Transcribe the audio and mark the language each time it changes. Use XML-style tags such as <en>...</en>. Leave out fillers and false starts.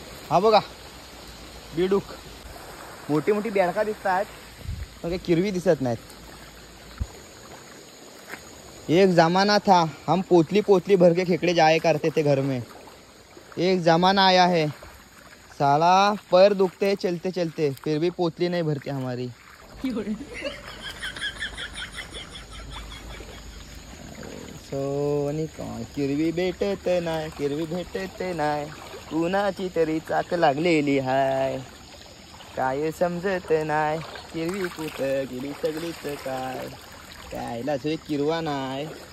<mr>हा बघा बेडूक मोठी बेडका दिसतात पण काही किरवी दिसत नाहीत.</mr> <hi>एक जमाना था हम पोतली भर के खेकड़े जाया करते थे घर में. एक जमाना आया है साला पैर दुखते चलते फिर भी पोतली नहीं भरती हमारी.</hi> <mr>सोनी काय किरवी भेटत नाही कुणाची तरी चाक लागलेली हाय. काय समजत नाही किरवी कुठ गेली सगळीच कायला किरवा नाही.</mr>